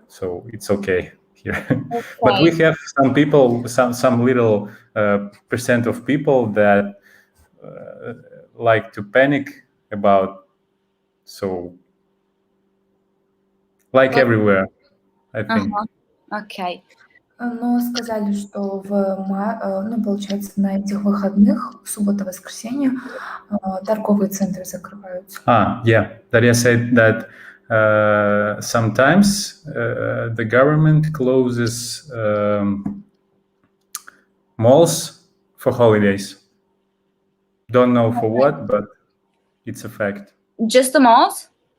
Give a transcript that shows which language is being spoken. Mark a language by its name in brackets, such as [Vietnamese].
[English] So it's okay here. But we have some people, some little percent of people that like to panic about. So like everywhere, I think. Okay. [Russian] Но сказали, что получается, на этих выходных, суббота-воскресенье, торговые центры закрываются. [English] Yeah. Daria said that sometimes the government closes malls for holidays. Don't know for what, but it's a fact. Just the malls?